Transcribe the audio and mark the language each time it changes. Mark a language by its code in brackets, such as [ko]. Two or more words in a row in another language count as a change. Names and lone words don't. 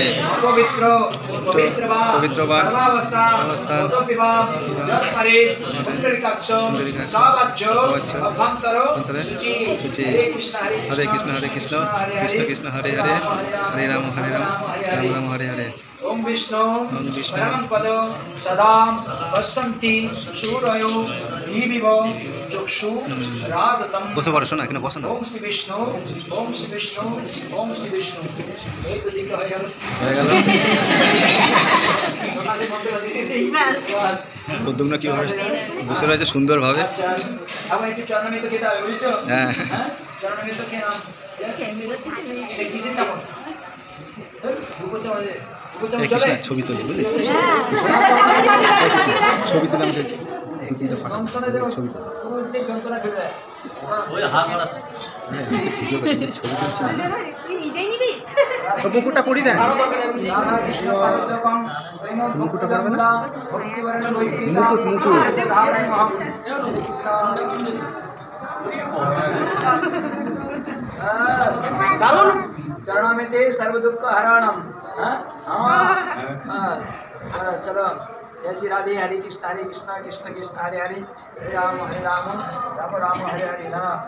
[sa] पवित्र पवित्रवान सर्वावस्था परे पुंडरीकाक्ष सावाच्य अभ्यंतरो शुचि हरे कृष्ण कृष्ण कृष्ण हरे हरे हरे राम राम राम हरे हरे ओम विष्णु परमं पद सदा पश्यन्ति सूरयो दीविव चक्षु राधतम [bn] বসে পড়ো শোনা এখানে বসো না ओम श्री विष्णु ओम श्री विष्णु ओम श्री विष्णु এই তো দিকে হয়ে গেল প্রদ্যুম্ন কি হবে বসে রয়েছে সুন্দরভাবে আচ্ছা আবার একটু চরণমিত খেতে হবে বুঝছো হ্যাঁ চরণমিত খেয়ে নাও এই কিসের চামচ দুপুর চামচ এই কৃষ্ণ ছবি তুলি বুঝলি ছবি তুলে আমি দু তিনটা ফাটা ছবি তুলি যন্ত্রণা ফেলে দেয় ছবি তুলছি মুকুটটা পরি দেন মুকুটটা পারবে না মুকুট মুকুট [sa] चरणामिते सर्व दुख हरणम चलो जय श्री राधे हरे कृष्ण कृष्ण कृष्ण हरे हरे हरे राम राम राम हरे हरे ना